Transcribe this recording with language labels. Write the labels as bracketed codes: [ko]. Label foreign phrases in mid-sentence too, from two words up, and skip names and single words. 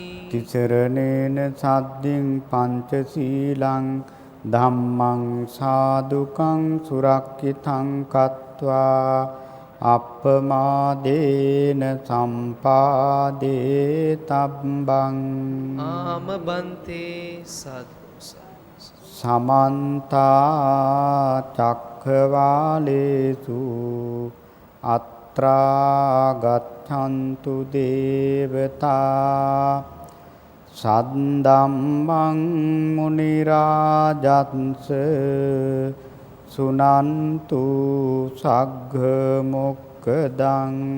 [pi] තිසරණේන සද්දින් පංචශීලං ධම්මං සාදුකං සුරක්ඛිතං කତ୍වා අප්පමාදේන සම්පාදේ තබ්බං. [si] ආම බන්තේ සත් [pi] සමන්තා චක්ඛවාලේසු අත්ථ යත්‍රා ගච්ඡන්තු දේවතා සද්දම්මං මුනි රාජත්ස සුනන්තු සග්ග මොක්ඛදං